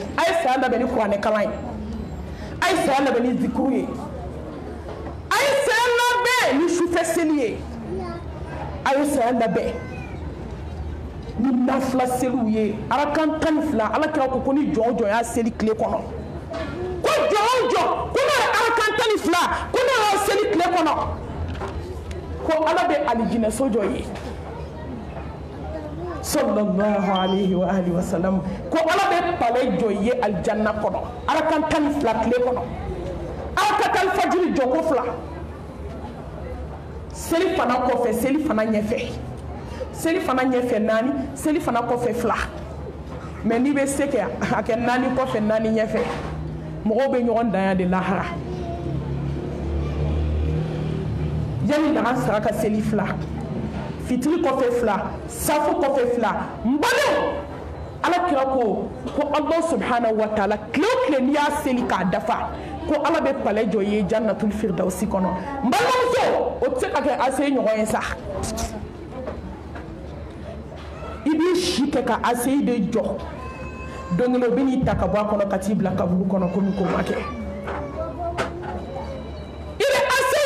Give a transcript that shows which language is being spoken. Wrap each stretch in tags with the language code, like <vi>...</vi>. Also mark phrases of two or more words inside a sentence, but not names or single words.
<bm>a ye saya labɛn ni kuranɛ kalan ye a ye saya labɛn ni zikuru ye a ye saya labɛn ni sufɛ seli ye a ye saya labɛn ni nafila seliw ye arakan 12 ala kira ko ni jɔn o jɔn y'a seli tile kɔnɔ ko jɔn o jɔn ko n'o ye arakan 12 ko n'o y'a seli tile kɔnɔ ko ala bɛ alijinɛso jɔ ye</bm> <ar>صلى الله عليه وآله وسلم</ar> <bm>ko ala bɛ palais jɔ ye alijanna kɔnɔ arakan 12 tile kɔnɔ ala ka taa fajiri jɔ ko 2 seli fana kɔfɛ seli fana ɲɛfɛ seli fana ɲɛfɛ 4 seli fana kɔfɛ 2 mais n'i bɛ se kɛ a kɛ 4 kɔfɛ 4 ɲɛfɛ mɔgɔw bɛ ɲɔgɔn dan de lahara yanni daga sara ka seli 2 fitiri kɔfɛ 2 safu kɔfɛ 2 n balimaw ala kira ko</bm> <ar>الله سبحانه وتعالى</ar> <bm>tile o tile n'i y'a seli k'a dafa ko ala bɛ palais jɔ ye</bm> <ar>جنة الفردوس</ar> <bm>kɔnɔ n balimamuso o tɛ se ka kɛ ase ɲɔgɔn ye sa i b'i si kɛ ka ase de jɔ don kelen o bɛ n'i ta ka bɔ a kɔnɔ ka t'i bila kaburu kɔnɔ komi ko ma kɛ i bɛ ase</bm>